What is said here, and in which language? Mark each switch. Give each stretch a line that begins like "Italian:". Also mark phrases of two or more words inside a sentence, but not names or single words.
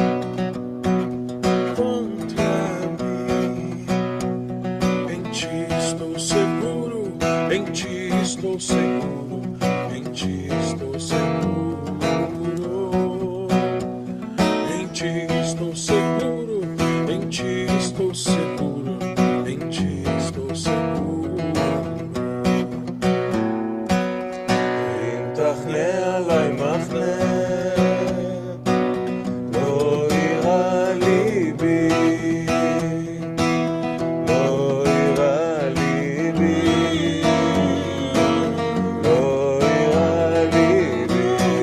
Portuguese: em ti estou seguro, em ti estou seguro, em ti estou seguro, em ti estou seguro, em ti estou seguro, em ti estou seguro.
Hebrew: אם תחנה עליי מחנה, לא יירא ליבי, לא יירא ליבי, לא יירא ליבי.